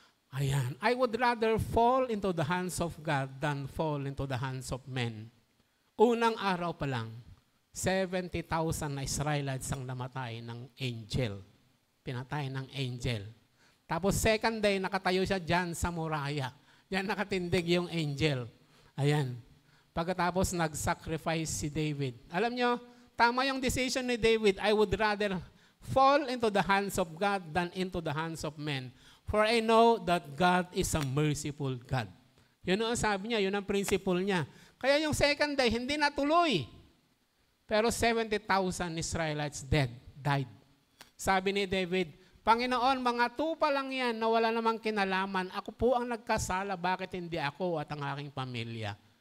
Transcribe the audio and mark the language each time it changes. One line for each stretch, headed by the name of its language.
English: Ayan, I would rather fall into the hands of God than fall into the hands of men.
Filipino: Unang araw pa lang, 70,000 na Israelites ang namatay ng angel. Pinatay ng angel. Tapos second day, nakatayo siya dyan sa muraya. Yan nakatindig yung angel. Ayan. Pagkatapos nag-sacrifice si David. Alam nyo, tama yung decision ni David.
English: I would rather fall into the hands of God than into the hands of men. For I know that God is a merciful God.
Filipino: Yun ang sabi niya, yun ang principle niya. Kaya yung second day, hindi natuloy. Pero
English: 70,000 Israelites died.
Filipino: Sabi ni David, Panginoon, mga tupa lang yan na wala namang kinalaman. Ako po ang nagkasala, bakit hindi ako at ang aking pamilya?